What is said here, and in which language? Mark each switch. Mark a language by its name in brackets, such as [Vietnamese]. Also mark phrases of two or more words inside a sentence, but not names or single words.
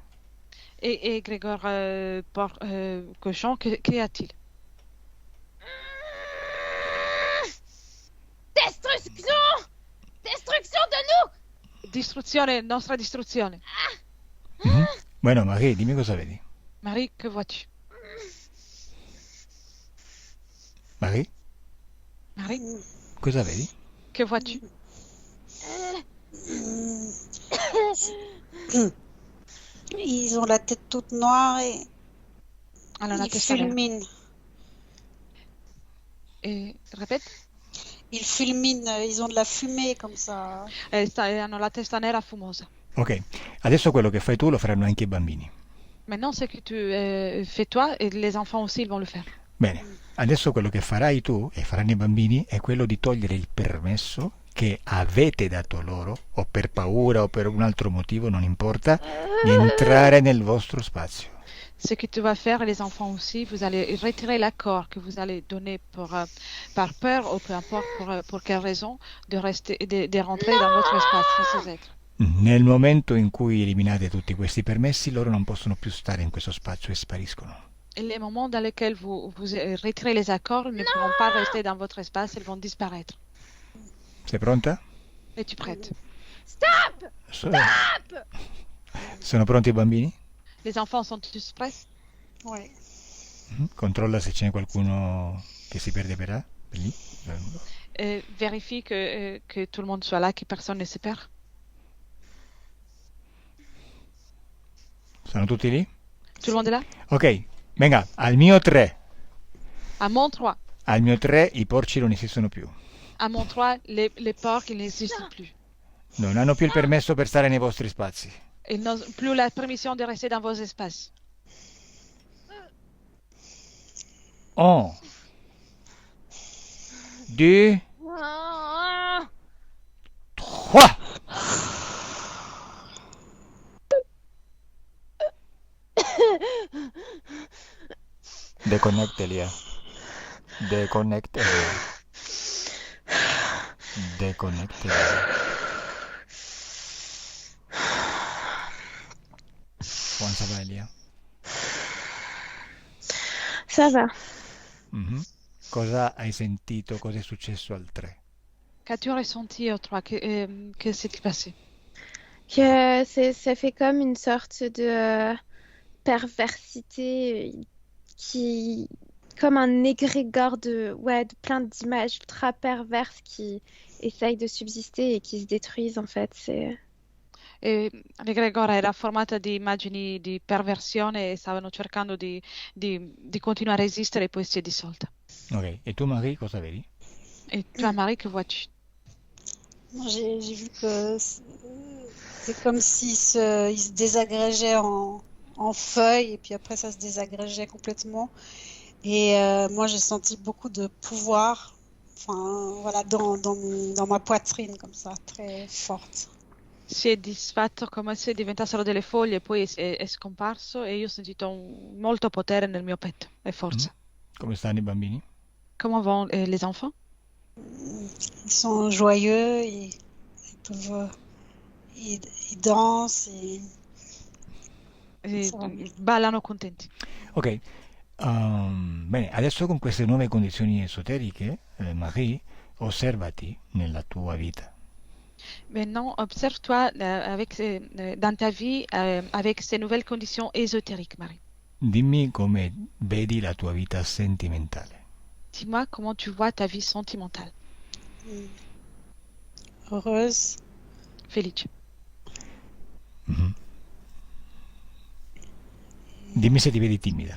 [French] Et Grégor, cochon, qu'y a-t-il? Destruction! Destruction de nous! [Italian] Distruzione, nostra distruzione. Bueno, Marie, dimmi cosa vedi. [French] Marie, que vois-tu? [Italian] Marie, [French] Marie, [Italian] cosa vedi? [French] que vois-tu? Ils ont la tête toute noire et [Italian] Allora, [French] ils fulminent. répète. Ils fulminent, ils ont de la fumée comme ça. [Italian] Hanno la testa nera fumosa. Ok, adesso quello che fai tu lo faranno anche i bambini. [French] Maintenant, ce que tu fais toi, et les enfants aussi, ils vont le faire. [Italian] Bene, adesso quello che farai tu e faranno i bambini è quello di togliere il permesso che avete dato loro, o per paura o per un altro motivo, non importa, di entrare nel vostro spazio. [French] Ce que tu vas faire, les enfants aussi, vous allez retirer l'accord que vous allez donner par peur ou peu importe pour quelle raison de rentrer dans votre espace sans être. [Italian] Nel momento in cui eliminate tutti questi permessi, loro non possono più stare in questo spazio e spariscono. [French] Et les moments dans lesquels vous retirez les accords, ils ne pourront pas rester dans votre espace, ils vont disparaître. [Italian] Sei pronta? [French] Es-tu prête? Stop! [Italian] So- Sono pronti i bambini? [French] Les enfants sont tous prêts? Ouais. [Italian] Controlla se ce n'è qualcuno che si perde per là. Per lì. [French] Vérifie que tout le monde soit là, que personne ne se perd. [Italian] Sono tutti lì? [French] Tout le monde est là? [Italian] Ok, venga, al mio 3. [French] À mon 3. [Italian] Al mio 3 i porci non esistono più. [French] À mon 3, les porcs, ils n'existent plus. [Italian] Non hanno più il permesso per stare nei vostri spazi. [French] Ils n'ont plus la permission de rester dans vos espaces. [Italian] 1, 2, Ah, [French] 3. Déconnecte, Elia. Déconnecte. Déconnecte. Comment ça va, Elia? Ça va. [Italian] Mhm. Cosa hai sentito? Cosa è successo al 3? [French] Qu'as-tu ressenti au 3? Que s'est-il passé? Que ça fait comme une sorte de perversité qui, comme un égrégore de plein d'images ultra perverses qui essayent de subsister et qui se détruisent en fait. [Italian] L'egregore era formata di immagini di perversione e stavano cercando di continuare a resistere e poi si è dissolta. Ok, e tu Marie cosa vedi? [French] Et toi, Marie, que vois-tu? Moi, j'ai vu que c'est comme s'il il se désagrégeait en feuilles et puis après ça se désagrégeait complètement. Et moi, j'ai senti beaucoup de pouvoir, enfin voilà, dans ma poitrine comme ça, très forte. [Italian] Si è disfatto come se diventassero delle foglie e poi è scomparso e io ho sentito molto potere nel mio petto e forza. Come stanno i bambini? [French] Comment vont les enfants? Ils sont joyeux, ils dansent. Ça va bien. [Italian] Ballano contenti. Ok, bene, adesso con queste nuove condizioni esoteriche, Marie, osservati nella tua vita. [French] Maintenant, observe-toi dans ta vie avec ces nouvelles conditions ésotériques, Marie. [Italian] Dimmi come vedi la tua vita sentimentale. [French] Dis-moi comment tu vois ta vie sentimentale. Heureuse. [Italian] Felice. Mhm. Dimmi se ti vedi timida.